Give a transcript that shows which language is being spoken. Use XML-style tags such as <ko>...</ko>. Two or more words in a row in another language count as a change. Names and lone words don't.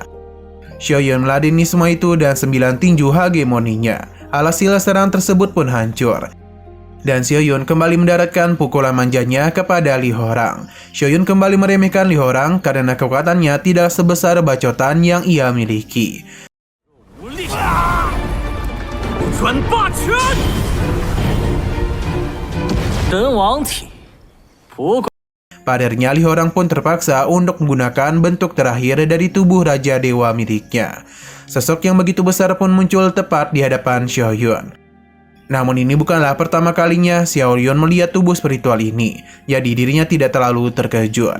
<id>Xiaoyun meladeni semua itu dan 9 tinju hegemoninya. Alhasil serangan tersebut pun hancur. Dan Xiaoyun kembali mendaratkan pukulan manjanya kepada Li Horang. Xiaoyun kembali meremehkan Li Horang karena kekuatannya tidak sebesar bacotan yang ia miliki.</id> <zh>转霸拳！神王体，不过</zh> <id>Padahal Li Horang pun terpaksa untuk menggunakan bentuk terakhir dari tubuh Raja Dewa miliknya. Sosok yang begitu besar pun muncul tepat di hadapan Xiaoyun. Namun ini bukanlah pertama kalinya Xiaoyun melihat tubuh spiritual ini, jadi dirinya tidak terlalu terkejut.</id>